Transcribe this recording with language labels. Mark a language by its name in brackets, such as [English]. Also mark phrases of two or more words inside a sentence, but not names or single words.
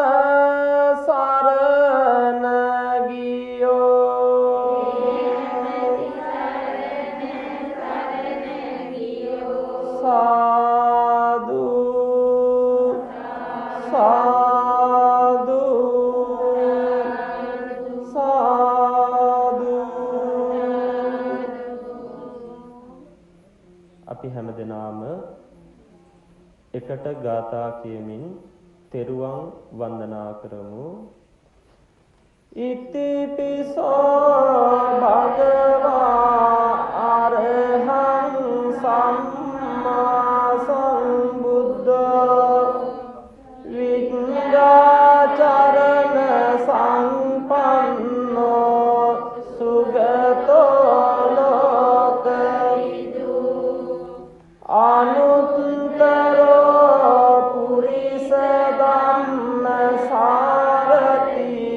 [Sinhala] සරණ ගියෝ සාදු සාදු සාදු. අපි හැමදෙනාම එකට ගාථා කියමින් තෙරුවන් වන්දනා කරමු. [Pali] ඉතිපිසෝ භගවා අරහං සම්මා සම්බුද්ධෝ විඤ්ඤාචරණ සංපන්නෝ සුගතෝ ලෝකවිදු අනුත්තරෝ පුරිස ධම්ම සාරති